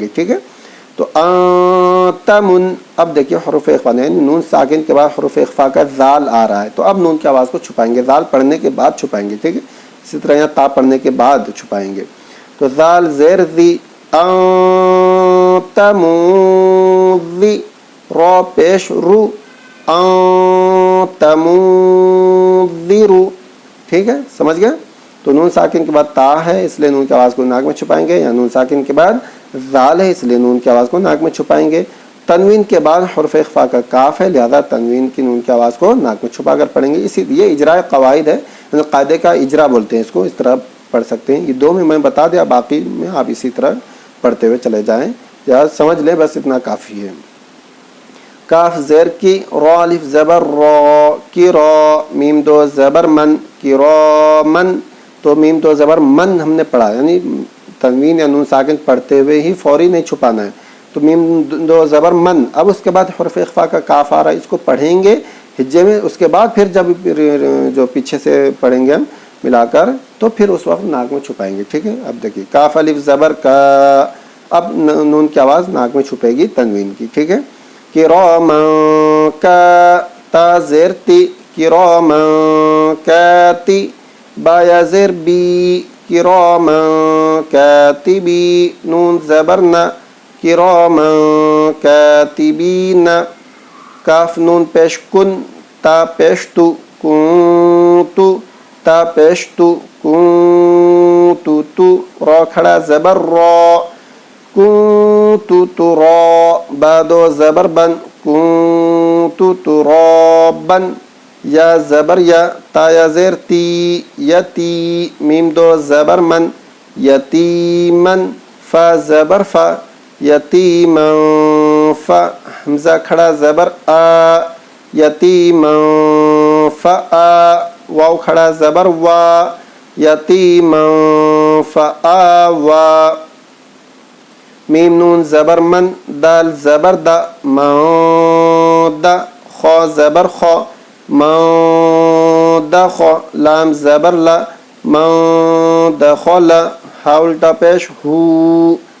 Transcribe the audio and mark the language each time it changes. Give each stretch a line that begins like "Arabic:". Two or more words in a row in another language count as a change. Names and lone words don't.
Urdu: ٹھیک ہے، تو تامن، اب دیکھیے حروف اخفا نون ساکن کے بعد حروف اخفا کا ذال آ رہا ہے، تو اب نون کی آواز کو چھپائیں گے، ذال پڑھنے کے بعد چھپائیں گے. ٹھیک ہے، اسی طرح یہاں تا پڑھنے کے بعد چھپائیں گے. تو ذال زیر ذی، تموذی، را پیش رو,
Arabic: أنت منذر.
Urdu: ٹھیک ہے، سمجھ گئے؟ تو نون ساکن کے بعد تا ہے اس لیے نون کی آواز کو ناک میں چھپائیں گے، یا نون ساکن کے بعد ذال ہے اس لیے نون کی آواز کو ناک میں چھپائیں گے. تنوین کے بعد حرف اخفا کا کاف ہے، لہذا تنوین کی نون کی آواز کو ناک میں چھپا کر پڑھیں گے. اسی یہ اجراء قواعد ہے، قاعدے کا اجرا بولتے ہیں اس کو، اس طرح پڑھ سکتے ہیں. یہ دو میں بتا دیا، باقی میں آپ اسی طرح پڑھتے ہوئے چلے جائیں یا سمجھ لیں، بس اتنا کافی ہے. کاف زیر کی، را الف زبر را کی را، میم دو زبر من کی را من. تو میم دو زبر من ہم نے پڑھا، یعنی تنوین یا نون ساکن پڑھتے ہوئے ہی فوری نہیں چھپانا ہے. تو میم دو زبر من. اب اس کے بعد حرف اخفا کا کاف آ رہا ہے، اس کو پڑھیں گے ہجے میں. اس کے بعد پھر جب جو پیچھے سے پڑھیں گے ہم ملا کر تو پھر اس وقت ناک میں چھپائیں گے. ٹھیک ہے، اب دیکھیے کاف الف زبر کا، اب نون کی آواز ناک میں چھپے گی تنوین کی. ٹھیک ہے، کراما کا تا زیر تی کراما کاتی، با یا زیر بی کراما کاتبی، نون زبر نا کراما کاتبین. کاف نون پیش کن، تا پیش تو کنتو، تا پیش تو کنتو تو، را کھڑا زبر را کنتو ترا، با دو زبر بن کنتو ترابن. یا زبر یا، تا یا زیر تی یتی، میم دو زبر من یتیمن، فا زبر فا یتیمن فا، حمزہ کھڑا زبر آ یتیمن فآ، واو کھڑا زبر وا یتیمن فآوا. میم نون زبر من، دال زبر دا مادا، خا زبر خا مادا خا، لام زبر لا مادخل، ہا الٹا پیش ہو